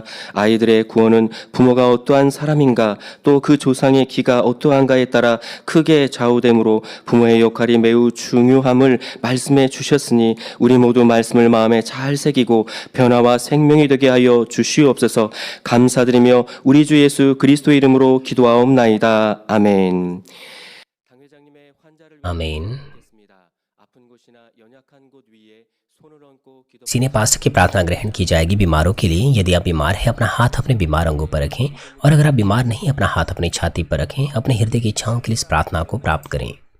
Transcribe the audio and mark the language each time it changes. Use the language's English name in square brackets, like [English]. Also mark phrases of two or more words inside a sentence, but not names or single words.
[Korean] 아이들의 구원은 부모가 어떠한 사람인가 또 그 조상의 기가 어떠한가에 따라 크게 좌우되므로 부모의 역할이 매우 중요함을 말씀해 주셨으니 우리 모두 말씀을 마음에 잘 새기고 변화와 생명이 되게 하여 주시옵소서. 감사드리며 우리 주 예수 그리스도 이름으로 기도하옵나이다. 아멘. [Hindi] आमीन। [English] senior pastor [Hindi] की प्रार्थना ग्रहण की जाएगी बीमारों के लिए। यदि आप बीमार हैं अपना हाथ अपने बीमार अंगों पर रखें, और अगर आप बीमार नहीं अपना हाथ अपनी छाती पर रखें। अपने हृदय की इच्छाओं के लिए इस प्रार्थना को प्राप्त करें।